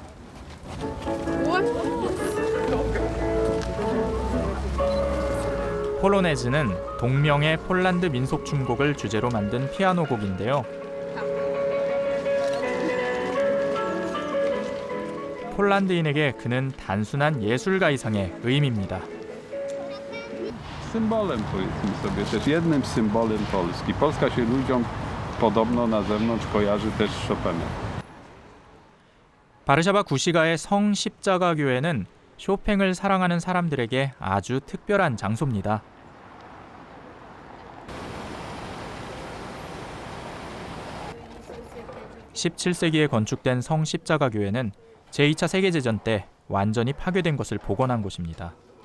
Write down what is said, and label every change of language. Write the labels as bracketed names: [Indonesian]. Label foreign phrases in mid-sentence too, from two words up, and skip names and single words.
[Korean] 폴로네즈는 동명의 폴란드 민속 춤곡을 주제로 만든 피아노 곡인데요. 폴란드인에게 그는 단순한 예술가 이상의 의미입니다. [Polish] Symbolem, powiedzmy sobie, też jednym symbolem Polski. Polska się ludziom podobno na zewnątrz kojarzy też z Chopinem. [Korean] 바르샤바 구시가의 성 십자가 교회는 쇼팽을 사랑하는 사람들에게 아주 특별한 장소입니다. (17세기에) 건축된 성 십자가 교회는 제2차 세계대전 때 완전히 파괴된 것을 복원한 곳입니다.